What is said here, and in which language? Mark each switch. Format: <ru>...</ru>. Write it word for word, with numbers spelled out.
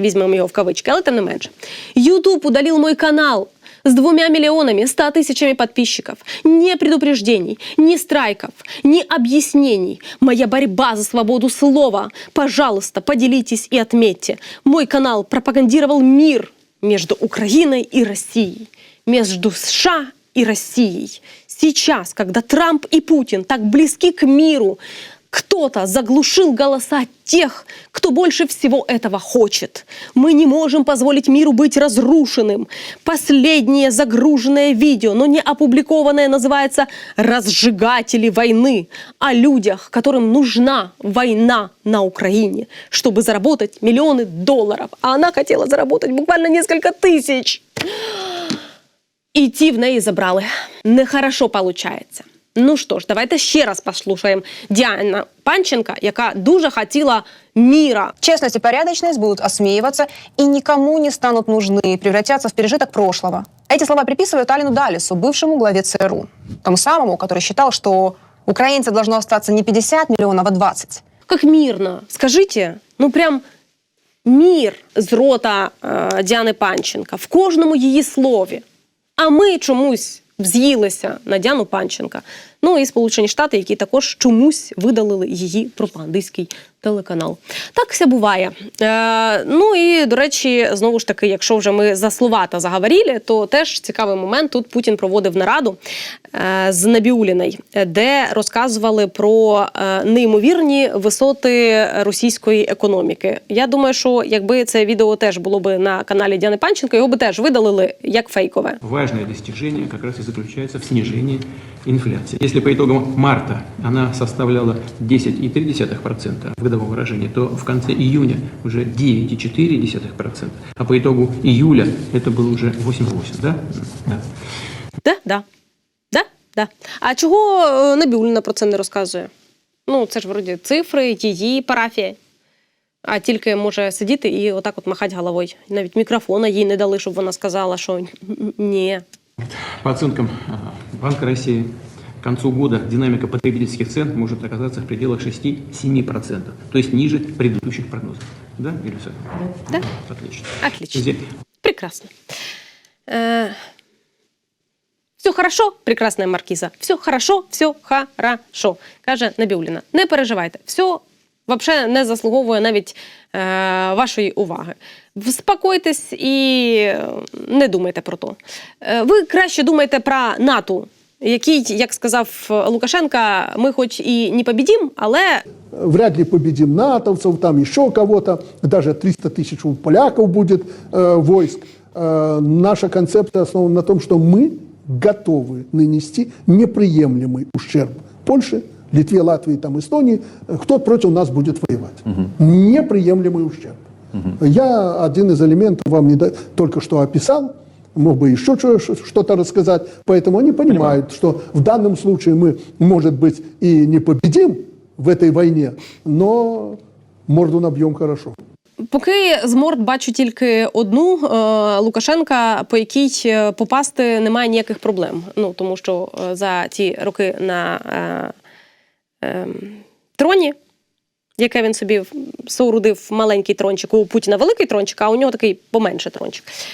<uk>Візьмемо його в кавички, але тим не менше.</uk> <ru>YouTube удалил мой канал с двумя миллионами, ста тысячами подписчиков. Ни предупреждений, ни страйков, ни объяснений. Моя борьба за свободу слова. Пожалуйста, поделитесь и отметьте. Мой канал пропагандировал мир между Украиной и Россией, между США и Россией. Сейчас, когда Трамп и Путин так близки к миру, кто-то заглушил голоса тех, кто больше всего этого хочет. Мы не можем позволить миру быть разрушенным. Последнее загруженное видео, но не опубликованное, называется «Разжигатели войны», о людях, которым нужна война на Украине, чтобы заработать миллионы долларов. А она хотела заработать буквально несколько тысяч.</ru> <uk>И ті в неї забрали. Нехорошо получається. Ну що ж, давайте ще раз послухаємо Діану Панченко, яка дуже хотіла міра.</uk> <ru>Честность и порядочность будут осмеиваться и никому не станут нужны, превратятся в пережиток прошлого. Эти слова приписывают Алину Даллесу, бывшему главе ЦРУ, тому самому, который считал, что украинцев должно остаться не пятьдесят миллионов, а двадцать. Как мирно, скажите,</ru> <uk>ну прям мир з рота э, Діани Панченко в кожному її слові. А ми чомусь вз'їлися на Діану Панченка. Ну і Сполучені Штати, які також чомусь видалили її пропагандистський телеканал. Так все буває. Е, ну і, до речі, знову ж таки, якщо вже ми за слова-то заговорили, то теж цікавий момент. Тут Путін проводив нараду е, з Набіуліною, де розказували про е, неймовірні висоти російської економіки. Я думаю, що якби це відео теж було би на каналі Діани Панченко, його би теж видалили як фейкове. Важне досягнення якраз і заключається в зниженні инфляции.</uk> <ru>Если по итогам марта она составляла десять целых три десятых процента в годовом выражении, то в конце июня уже девять целых четыре десятых процента, а по итогу июля это было уже восемь целых восемь десятых процента, да? Да. Да, да. Да, да.</ru> <uk>А чого Набіулліна про це не розказує? Ну, це ж, вроді, цифри, її парафія. А тільки може сидіти і отак от махати головою. Навіть мікрофона їй не дали, щоб вона сказала, що ні.</uk> <ru>По оценкам Банка России, к концу года динамика потребительских цен может оказаться в пределах шесть-семь процентов, то есть ниже предыдущих прогнозов. Да, Илюса? Да. Отлично. Отлично. Здесь. Прекрасно. Э-э- все хорошо, прекрасная маркиза. Все хорошо, все хорошо,</ru> <uk>каже Набіулліна. Не переживайте, все вообще не заслуговує навіть е- вашої уваги. Вспокойтесь і не думайте про то. Е- ви краще думайте про НАТО, який, як сказав Лукашенко, ми хоч і не побідім, але...</uk> <ru>Вряд ли победим натовців, там еще кого-то, даже триста тысяч у поляков будет э, войск. Э, наша концепция основана на том, что мы готовы нанести неприемлемый ущерб Польше, Литве, Латвии, там, Эстонии, кто против нас будет воевать. Угу. Неприемлемый ущерб. Угу. Я один из элементов вам не до... только что описал. мог бы еще что-то рассказать. Поэтому они понимают, Понимаю. что в данном случае мы, может быть, и не победим в этой войне, но морду набьем хорошо.</ru> <uk>Поки з морд бачу тільки одну е, Лукашенка, по якій попасти немає ніяких проблем. Ну, тому що за ті роки на е, е, троні, яке він собі соорудив маленький трончик, у Путіна великий трончик, а у нього такий поменше трончик.</uk>